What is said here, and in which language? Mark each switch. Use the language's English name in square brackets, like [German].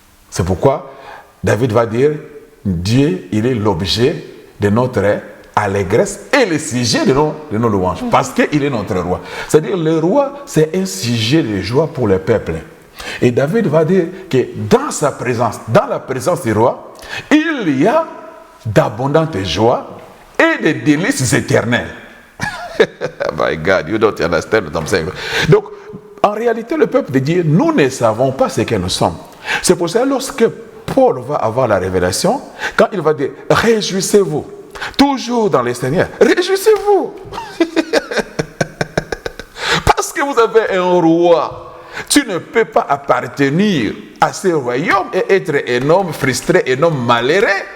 [French] C'est pourquoi David va dire, Dieu, il est l'objet de notre allégresse et le sujet de nos louanges, parce qu'il est notre roi. C'est-à-dire, le roi, c'est un sujet de joie pour le peuple. Et David va dire que dans sa présence, dans la présence du roi, il y a d'abondantes joies et des délices éternels. [English] My God, you don't understand what I'm saying. [French] Donc, en réalité, le peuple de Dieu, nous ne savons pas ce que nous sommes. C'est pour ça, lorsque Paul va avoir la révélation, quand il va dire, réjouissez-vous, toujours dans le Seigneur, réjouissez-vous. Parce que vous avez un roi, tu ne peux pas appartenir à ce royaume et être un homme frustré, un homme malheureux.